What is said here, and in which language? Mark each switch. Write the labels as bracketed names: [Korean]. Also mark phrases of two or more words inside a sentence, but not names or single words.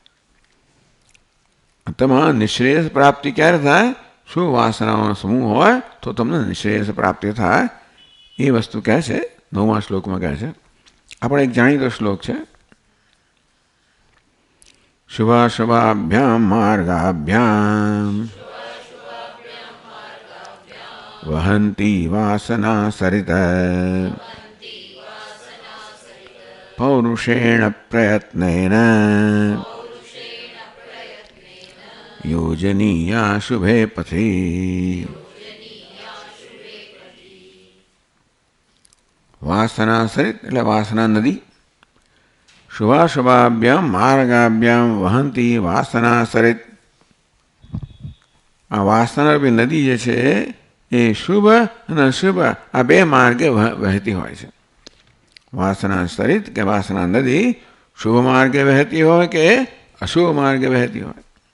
[Gujarati] તમારા નિશ્રેયસ પ્રાપ્તિ ક્યારે થાય? શુભ વાસનાઓનો સમૂહ હોય તો તમને નિશ્રેયસ પ્રાપ્તિ થાય. એ વસ્તુ કહે છે 9મા શ્લોકમાં કહે છે. આપણે એક જાણીતો શ્લોક છે. [Sanskrit] शुभाशुभाभ्यां मार्गाभ्यां वहन्ति वासना सरित पौरुषेण प्रयत्नेन योजनीया शुभे पथि. वासना सरित [Gujarati] એટલે વાસના નદી. [Sanskrit] शुभाशुभाभ्याम मार्गाभ्याम वहंती वासना सरित. [Gujarati] આ વાસના રૂપી નદી જે છે એ શુભ અને અશુભ આ બે માર્ગે વહેતી હોય છે. [Sanskrit] वासना सरित [Gujarati] કે વાસના નદી શુભ માર્ગે વહેતી હોય કે અશુભ માર્ગે વહેતી હોય.